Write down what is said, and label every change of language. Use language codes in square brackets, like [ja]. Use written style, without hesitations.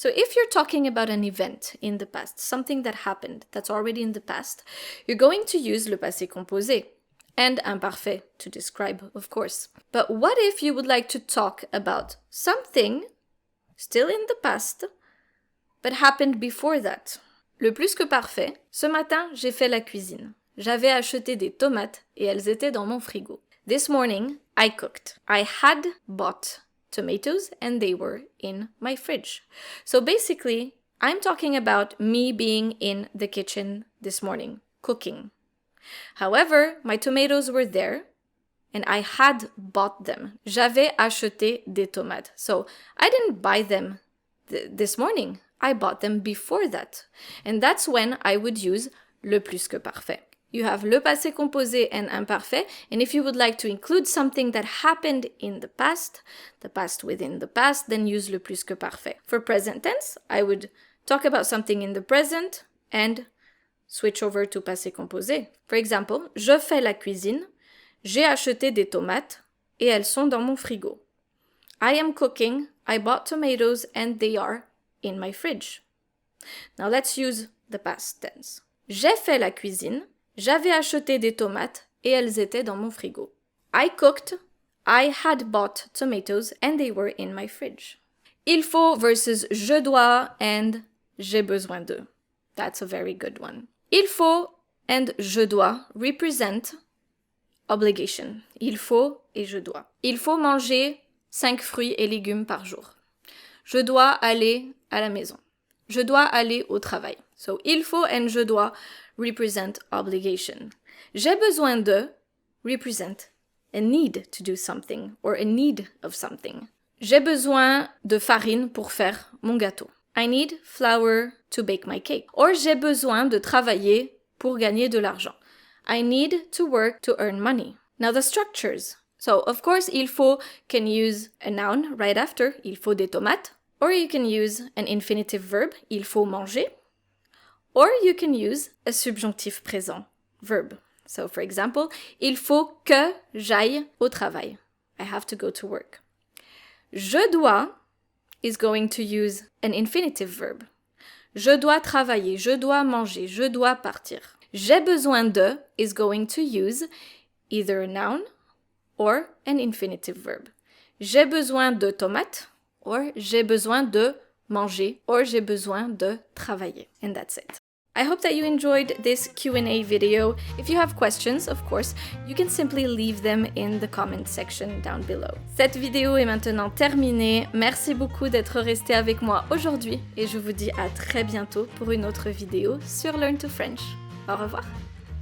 [en] So if you're talking about an event in the past, something that happened that's already in the past, you're going to use le passé composé and imparfait to describe, of course. But what if you would like to talk about something still in the past, but happened before that? [fr] Le plus que parfait, ce matin, j'ai fait la cuisine. J'avais acheté des tomates et elles étaient dans mon frigo. [en] This morning, I cooked. I had bought tomatoes and they were in my fridge. So basically, I'm talking about me being in the kitchen this morning, cooking. However, my tomatoes were there and I had bought them. [fr] J'avais acheté des tomates. [en] So I didn't buy them this morning. I bought them before that. And that's when I would use le plus que parfait. You have le passé composé and imparfait, and if you would like to include something that happened in the past within the past, then use le plus que parfait. For present tense, I would talk about something in the present and switch over to passé composé. For example, [fr] je fais la cuisine, j'ai acheté des tomates et elles sont dans mon frigo. [en] I am cooking, I bought tomatoes and they are in my fridge. Now let's use the past tense. [fr] J'ai fait la cuisine, j'avais acheté des tomates et elles étaient dans mon frigo. [en] I cooked, I had bought tomatoes and they were in my fridge. [fr] Il faut [en] versus [fr] je dois and j'ai besoin de. [en] That's a very good one. Il faut and je dois represent obligation. [fr] Il faut et je dois. Il faut manger 5 fruits et légumes par jour. Je dois aller à la maison. Je dois aller au travail. [en] So, il faut and je dois represent obligation. [fr] J'ai besoin de represent a need to do something or a need of something. J'ai besoin de farine pour faire mon gâteau. [en] I need flour to bake my cake. [fr] Or j'ai besoin de travailler pour gagner de l'argent. [en] I need to work to earn money. Now the structures. So, of course, il faut can use a noun right after, [fr] il faut des tomates. [en] Or you can use an infinitive verb, [fr] il faut manger. [en] Or you can use a subjunctive présent verb. So, for example, [fr] il faut que j'aille au travail. [en] I have to go to work. [fr] Je dois [en] is going to use an infinitive verb. [fr] Je dois travailler, je dois manger, je dois partir. [en] J'ai besoin de is going to use either a noun or an infinitive verb. [fr] J'ai besoin de tomates, or j'ai besoin de manger, or j'ai besoin de travailler. [en] And that's it. I hope that you enjoyed this Q&A video. If you have questions, of course, you can simply leave them in the comment section down below. [fr] Cette vidéo est maintenant terminée. Merci beaucoup d'être resté avec moi aujourd'hui et je vous dis à très bientôt pour une autre vidéo sur Learn to French. Au revoir!